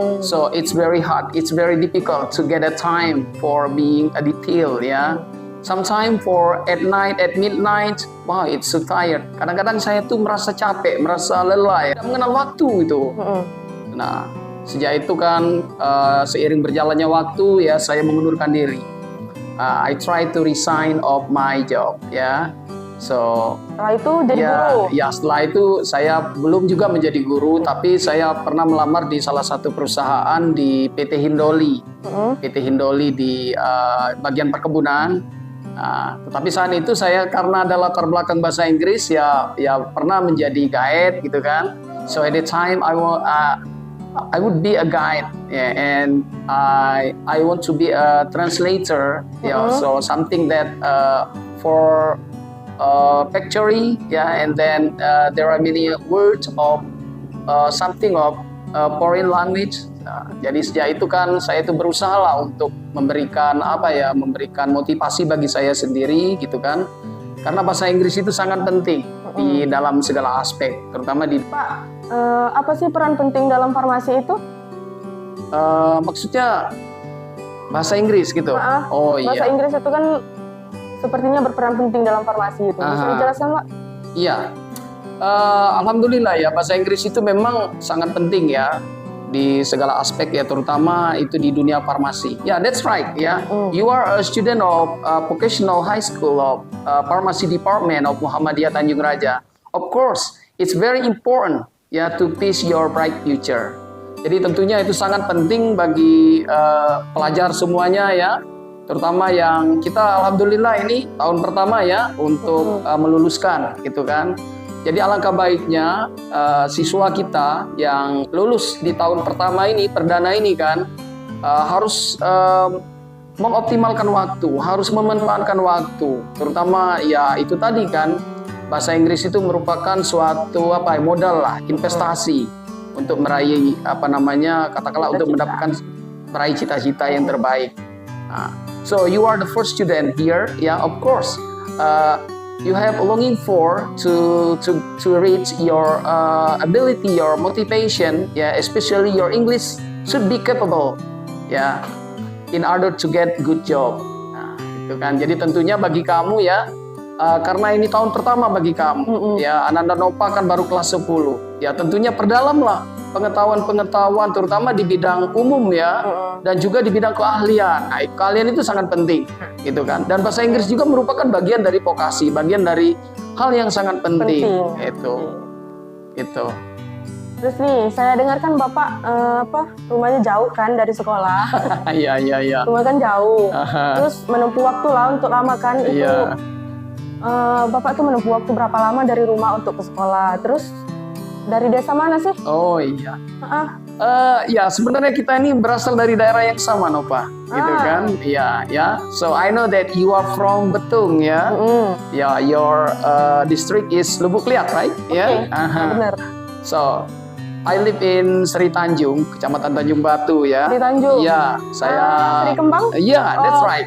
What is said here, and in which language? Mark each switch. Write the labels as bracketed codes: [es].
[en] So it's very hard, it's very difficult to get a time for being a detail ya. Sometimes for at night, at midnight, wow it's so tired. [id] Kadang-kadang saya tuh merasa capek, merasa lelah ya, tidak mengenal waktu itu. Nah sejak itu kan seiring berjalannya waktu ya saya mengundurkan diri. [en] I try to resign of my job ya. So [id] setelah itu jadi guru? Ya setelah itu saya belum juga menjadi guru, tapi saya pernah melamar di salah satu perusahaan di PT Hindoli. PT Hindoli di bagian perkebunan. Tetapi saat itu saya karena ada latar belakang bahasa Inggris ya pernah menjadi guide gitu kan. [en] So at the time I would be a guide, yeah, and I want to be a translator, yeah, so something that for factory, yeah, and then there are many words of something of foreign language. [id] Jadi sejak itu kan saya itu berusaha lah untuk memberikan memberikan motivasi bagi saya sendiri gitu kan, karena bahasa Inggris itu sangat penting di dalam segala aspek, terutama di Pak. Apa sih peran penting dalam farmasi itu? Maksudnya bahasa Inggris gitu? Oh iya. Bahasa Inggris itu kan sepertinya berperan penting dalam farmasi itu. Bisa dijelaskan Pak? Iya. Alhamdulillah ya bahasa Inggris itu memang sangat penting ya di segala aspek ya, terutama itu di dunia farmasi. [en] Ya, that's right ya. You are a student of Vocational High School of Pharmacy Department of Muhammadiyah Tanjung Raja. Of course, it's very important ya to face your bright future. [id] Jadi tentunya itu sangat penting bagi pelajar semuanya ya, terutama yang kita alhamdulillah ini tahun pertama ya untuk meluluskan gitu kan. Jadi alangkah baiknya siswa kita yang lulus di tahun pertama ini, perdana ini kan harus mengoptimalkan waktu, harus memanfaatkan waktu, terutama ya itu tadi kan. Bahasa Inggris itu merupakan suatu modal lah, investasi untuk meraih katakanlah untuk meraih cita-cita yang terbaik. [en] So you are the first student here, yeah, of course. You have longing for to reach your ability, your motivation, yeah, especially your English should be capable, yeah, in order to get good job. [id] Itu kan. Jadi tentunya bagi kamu ya. Karena ini tahun pertama bagi kamu, ya Ananda Nova kan baru kelas 10, ya tentunya perdalamlah pengetahuan terutama di bidang umum ya, dan juga di bidang keahlian. Nah, keahlian itu sangat penting, gitu kan. Dan bahasa Inggris juga merupakan bagian dari vokasi, bagian dari hal yang sangat penting. Itu. Terus nih, saya dengar kan Bapak rumahnya jauh kan dari sekolah. Iya. Rumah kan jauh. Terus menempuh waktu lah untuk lama kan itu. Bapak tuh menempuh waktu berapa lama dari rumah untuk ke sekolah. Terus Dari desa mana sih? Oh iya. Ah, Ya sebenarnya kita ini berasal dari daerah yang sama, Nova, gitu kan? Iya, ya. [en] So I know that you are from Betung, ya. Ya, your district is Lubuk Liat, right? [id] Ya. benar. [en] So I live in Seri Tanjung, Kecamatan Tanjung Batu, ya. [id] Seri Tanjung. Iya, saya. Seri Kembang? [en] Iya, that's right.